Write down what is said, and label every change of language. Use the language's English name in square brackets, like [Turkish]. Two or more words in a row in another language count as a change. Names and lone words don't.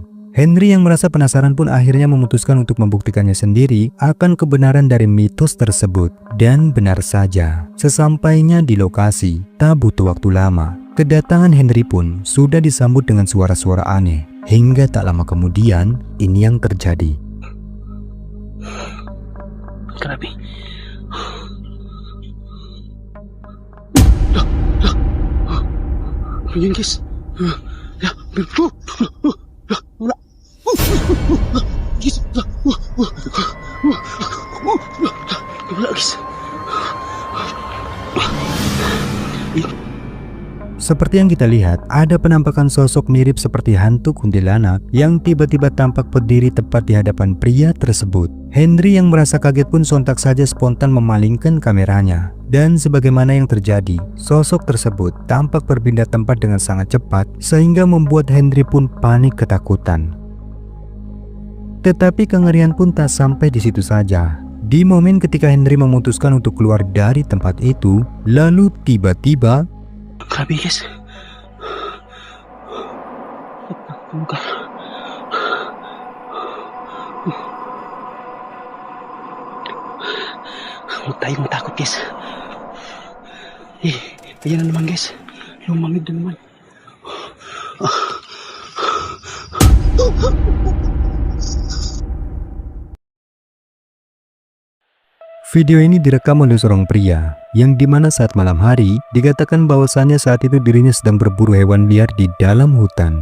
[Indonesian] Henry yang merasa penasaran pun akhirnya memutuskan untuk membuktikannya sendiri akan kebenaran dari mitos tersebut. Dan benar saja, sesampainya di lokasi, tak butuh waktu lama, kedatangan Henry pun sudah disambut dengan suara-suara aneh. Hingga tak lama kemudian, ini yang terjadi. [Filipino] Grabe. Ayan guys. Wala. Guys. Wala guys. [Indonesian] Seperti yang kita lihat, ada penampakan sosok mirip seperti hantu kuntilanak yang tiba-tiba tampak berdiri tepat di hadapan pria tersebut. Henry yang merasa kaget pun sontak saja spontan memalingkan kameranya. Dan sebagaimana yang terjadi, sosok tersebut tampak berpindah tempat dengan sangat cepat sehingga membuat Henry pun panik ketakutan. Tetapi kengerian pun tak sampai di situ saja. Di momen ketika Henry memutuskan untuk keluar dari tempat itu, lalu tiba-tiba [Filipino] Grabe guys. Muka. Huwag tayong matakot guys. Ayan na naman guys. Lumamig na naman. [Indonesian] Video ini direkam oleh seorang pria yang dimana saat malam hari dikatakan bahwasannya saat itu dirinya sedang berburu hewan liar di dalam hutan.